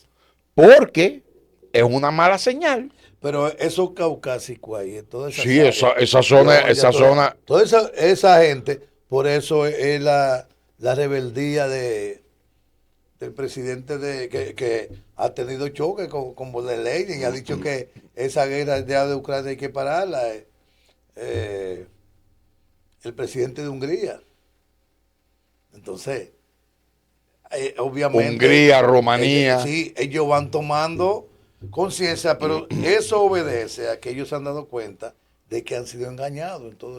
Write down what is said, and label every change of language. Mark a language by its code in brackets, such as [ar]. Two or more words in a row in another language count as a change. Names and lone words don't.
[es] Porque es una mala señal. Pero esos caucásicos ahí, toda esa Sí, áreas, esa zona, esa zona. toda esa gente, por eso es la rebeldía del presidente que ha tenido choque con von der Leyen y ha dicho que esa guerra ya de Ucrania hay que pararla. El presidente de Hungría. Entonces, obviamente, Hungría, Rumanía. sí, ellos van tomando conciencia, pero eso obedece a que ellos se han dado cuenta de que han sido engañados en todo